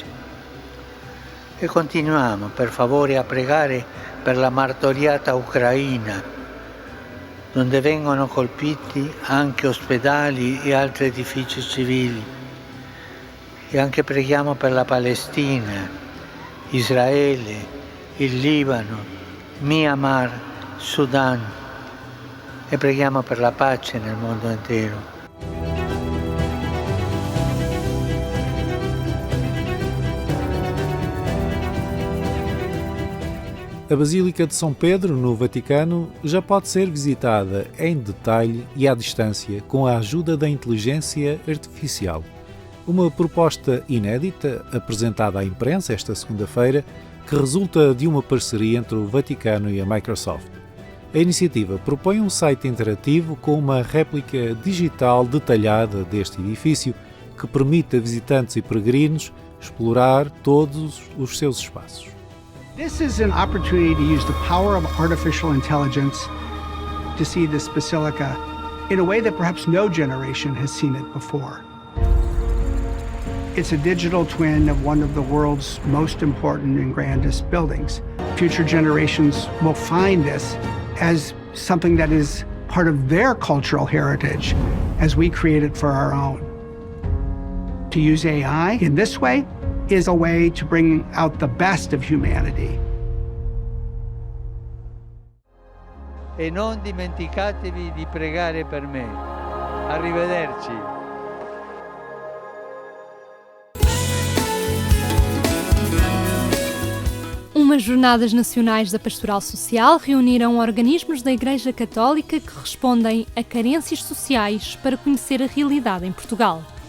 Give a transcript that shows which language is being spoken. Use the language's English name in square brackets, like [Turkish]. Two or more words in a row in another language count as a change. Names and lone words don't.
[Italian] E continuiamo, per favore, a pregare per la martoriata Ucraina, dove vengono colpiti anche ospedali e altri edifici civili. E anche preghiamo per la Palestina, Israele, il Libano, Myanmar, Sudan. E preghiamo per la pace nel mondo intero. [Portuguese] A Basílica de São Pedro, no Vaticano, já pode ser visitada em detalhe e à distância com a ajuda da inteligência artificial. Uma proposta inédita apresentada à imprensa esta segunda-feira que resulta de uma parceria entre o Vaticano e a Microsoft. A iniciativa propõe um site interativo com uma réplica digital detalhada deste edifício que permite a visitantes e peregrinos explorar todos os seus espaços. [English] This is an opportunity to use the power of artificial intelligence to see this basilica in a way that perhaps no generation has seen it before. It's a digital twin of one of the world's most important and grandest buildings. Future generations will find this as something that is part of their cultural heritage as we create it for our own. To use AI in this way is a way to bring out the best of humanity. [Italian] E non dimenticatevi di pregare per me. Arrivederci. [Portuguese] Umas Jornadas Nacionais da Pastoral Social reuniram organismos da Igreja Católica que respondem a carências sociais para conhecer a realidade em Portugal.